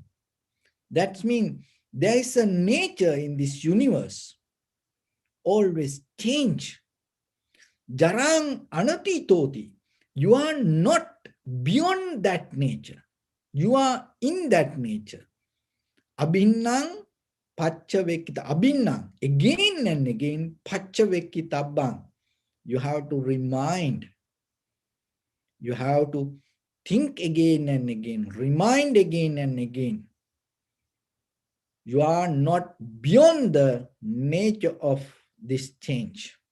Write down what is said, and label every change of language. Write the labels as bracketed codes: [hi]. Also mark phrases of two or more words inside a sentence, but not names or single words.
[en] That means there is a nature in this universe. Always change. [pi] Jarang anatitoti. [en] You are not beyond that nature. You are in that nature. [pi] Abhinnang Pachavekita. Abhinnang. [en] Again and again, Pachavekitabbang. You have to remind. You have to think again and again. Remind again and again. You are not beyond the nature of this change.